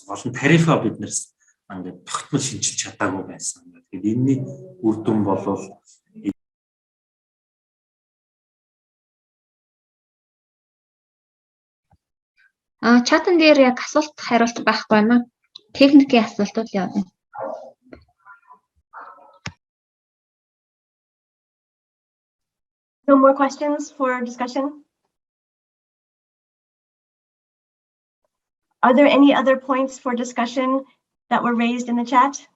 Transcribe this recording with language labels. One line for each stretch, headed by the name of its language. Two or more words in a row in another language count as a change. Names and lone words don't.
Mongolian: Олон тарифа биднээс ингээд тогтмол шинжилж чадаагүй байсан. Тэгэхээр энэний үр дүн бол чатан дээр яг асуулт хариулт байхгүй юм аа. Техникийн асуултууд явна.
English: No more questions for discussion? Are there any other points for discussion that were raised in the chat?